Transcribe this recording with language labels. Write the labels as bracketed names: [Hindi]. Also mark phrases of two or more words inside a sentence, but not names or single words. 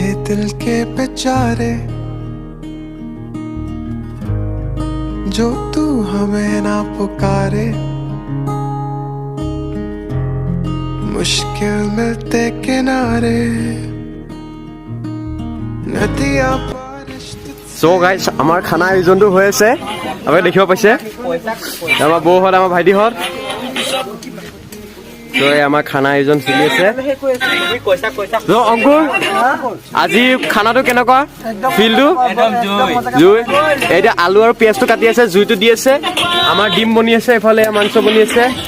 [Hindi] दिल के बेचारे जो तू हमें ना पुकारे मुश्किल मिलते किनारे नदियाँ [English] so guys [Assamese] আমাৰ খানা আয়োজনটো হৈ আছে আপোনালোকে দেখিব পাইছে আমাৰ বৌহঁত আমাৰ ভাইটিহঁত তো আমাৰ খানা আয়োজন চলি আছে অংকুৰ আজি খানাটো কেনেকুৱা ফিলটো জুই এতিয়া আলু আৰু পিঁয়াজটো কাটি আছে জুইটো দি আছে আমাৰ ডিম বনি আছে এফালে মাংস বনি আছে